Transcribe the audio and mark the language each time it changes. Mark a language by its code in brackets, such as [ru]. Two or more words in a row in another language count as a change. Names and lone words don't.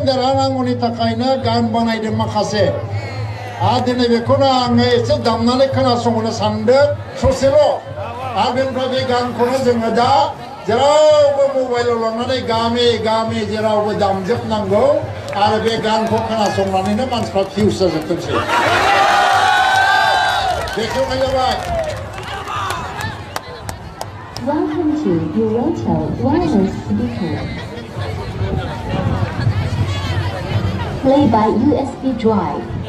[brx] देरहानांगौनि थाखायनो गान बानायदों माखासे आरो दिनै बेखौनो आङो एसे दामनानै खोनासंनो सानदों ससेल' आरो बेनिफ्राय बे गानखौनो जोङो दा जेरावबो मबाइलाव लांनानै गामि गामि जेरावबो दामजोबनांगौ आरो बे गानखौ खोनासंनानैनो मानसिफ्रा फिउस जाजोबथोंसै बेखेवनाय जाबाय [en] Welcome to Eurotel Wireless Speaker. Play by USB drive.